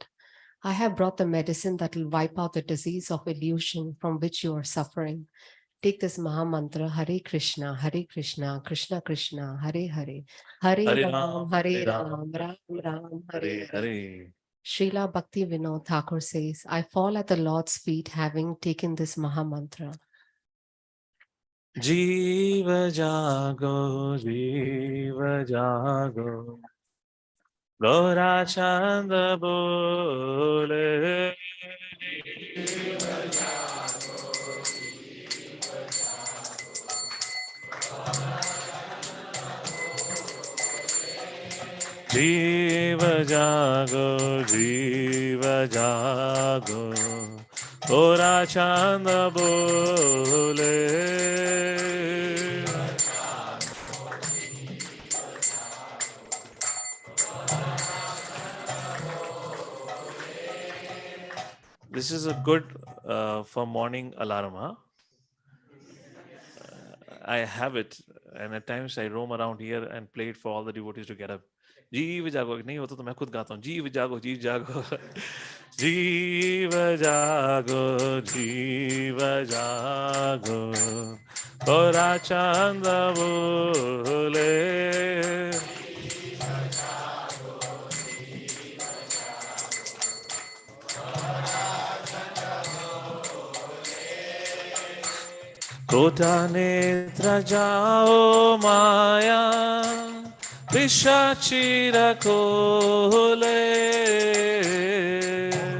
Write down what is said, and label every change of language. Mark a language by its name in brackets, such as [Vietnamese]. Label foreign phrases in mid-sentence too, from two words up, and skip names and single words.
[English] I have brought the medicine that will wipe out the disease of illusion from which you are suffering. Take this Maha Mantra, [Sanskrit] Hare Krishna, Krishna Krishna, Hare Hare, Hare Ram, Ram Ram, Hare Hare. [English] Srila Bhakti Vinod Thakur says, I fall at the Lord's feet having taken this Maha Mantra. [Bangla] জীব জাগো, জীব জাগো, গোরা চাঁদ বলে. জীব জাগো, জীব জাগো, জীব জাগো, জীব জাগো, গোরা চাঁদ বলে. [English] This is a good for morning alarm, huh? I have it, and at times I roam around here and play it for all the devotees to get up. [Bangla] জীব জাগো, [Hindi] नहीं होता तो मैं खुद गाता हूँ. [Bangla] জীব জাগো, জীব জাগো, জীব জাগো, জীব জাগো, গোরা চাঁদ বলে. কত নিদ্রা যাও মায়া, পিশাচীর কোলে.